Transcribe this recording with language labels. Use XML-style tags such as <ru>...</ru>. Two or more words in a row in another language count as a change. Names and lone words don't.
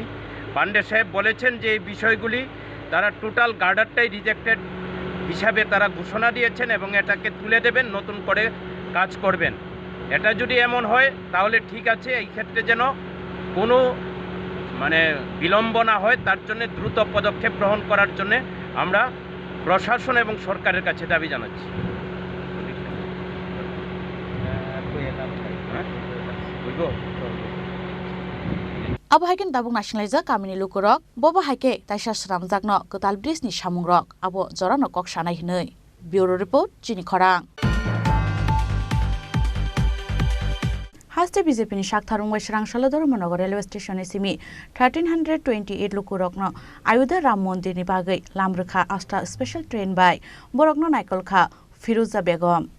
<bn>পান্ডে সাহেব বলেছেন যে এই বিষয়গুলি তারা টোটাল গার্ডারটাই রিজেক্টেড হিসাবে তারা ঘোষণা দিয়েছেন এবং এটাকে তুলে দেবেন, নতুন করে কাজ করবেন। এটা যদি এমন হয় তাহলে ঠিক আছে, এই ক্ষেত্রে যেন কোনো বিলম্ব না হয় তার জন্য দ্রুত পদক্ষেপ গ্রহণ করার জন্য আমরা প্রশাসন এবং সরকারের কাছে দাবি জানাচ্ছি।</bn> <trp>Abo haikin tabung nasionaliza kamini lukurok bobo haike taisa sramjakno ketal bridge ni samungrok abo jorano kok sanai hinoi. Bureau report Chini Khorang. Haste BJP ni Shaktharung Srangshala Dharmanagar</trp> <en>railway station</en> <trp>simi 1328 lukurokno Ayudha Ram Mondir ni bagai lamrukha asta</trp> <en>special train</en> <trp>by borokno naikolkha Firuza Begum.</trp>